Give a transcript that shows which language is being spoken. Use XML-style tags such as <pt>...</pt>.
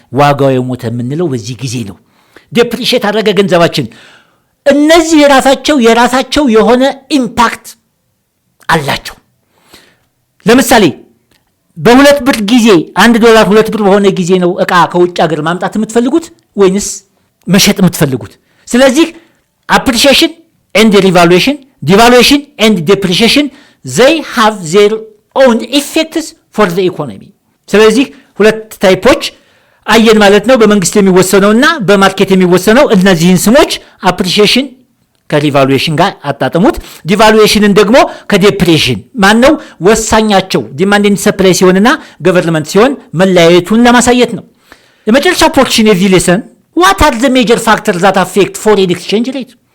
<am>ዋጋው የሞተ የምንለው በዚህ ጊዜ ነው። ዴፕሪሼት አደረገ ገንዘባችን። እነዚህ የራሳቸው የሆነ ኢምፓክት አላቸው። ለምሳሌ በ2 ብር ጊዜ $1 2 ብር በሆነ ጊዜ ነው እቃ ከውጭ ሀገር ማምጣት የምትፈልጉት ወይንስ መሸጥ የምትፈልጉት?</am> <en>ስለዚህ appreciation and revaluation, devaluation and depreciation, they have their own effects for the economy.</en> <am>ስለዚህ ሁለት ታይፖች አየን ማለት ነው። በመንግስት የሚወሰነውና በማርኬት የሚወሰነው። እነዚህን ስሞች appreciation ከሪቫሉዌሽን ጋር አጣጥሙት። ዲቫሉዌሽንን ደግሞ ከዴፕሬሽን ማን ነው ወሳኛቸው? ዲማንድ ኤንድ ሰፕላይ ሲሆንና ገቨርንመንት ሲሆን መለያየቱን ለማሳየት ነው። የመጨረሻው ፖርሽን የዚህ ሌሰን</am> <en>what are the major factors that affect foreign exchange rate?</en>